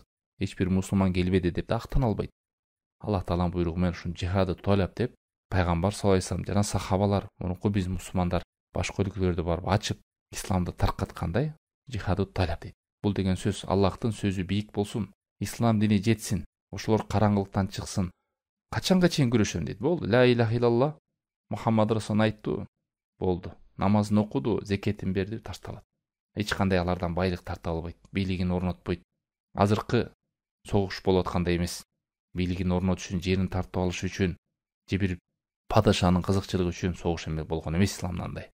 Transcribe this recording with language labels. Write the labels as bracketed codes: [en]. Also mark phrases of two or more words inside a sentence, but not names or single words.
[ky] Эч бир мусулман келбеди" деп да актана албайт. Аллах Тааланын буйругу менен ушун жихады талап деп пайгамбар [ar] صلى الله عليه وسلم [ky] жана сахабалар, мурунку биз мусулмандар башка өлкөлөрдө барып ачып, исламды таркаткандай жихады талап дейт. Бул деген сөз Аллахтын сөзү бийик болсун, ислам дини жетсин, ошолор караңгылыктан чыксын. Качанга чейин күрөшөм дейт. Болду. [ar] لا إله إلا الله محمد رسول [ky] айтту. Болду. Намазын окуду, зекетин берди, ташталат. Эч кандай алардан байлык тарта албайт, бийлигин орнотпойт. Азыркы согуш болуп аткандай эмес. Бийлигин орнотуш үчүн, жерин тартып алыш үчүн, же бир падышанын кызыкчылыгы үчүн согуш эме болгон эмес исламда андай.